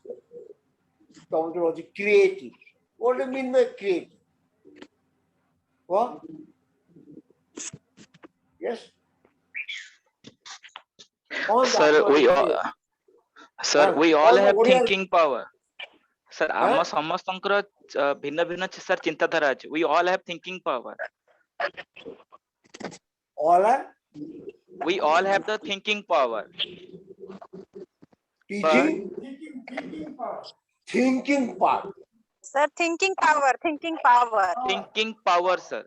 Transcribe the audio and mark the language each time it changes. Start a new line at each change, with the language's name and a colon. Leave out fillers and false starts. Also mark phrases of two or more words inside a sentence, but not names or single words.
English: Creative. What do you mean by creative? What? Yes? Sir, we all have thinking power. Sir,
Odia: ଆମ ସମସ୍ତଙ୍କର ଭିନ୍ନ ଭିନ୍ନ sir ଚିନ୍ତାଧାରା ଅଛି.
English: We all have thinking power. All are? We all have the thinking power. Teaching? Thinking power. Sir, thinking power, thinking power. Thinking power, sir.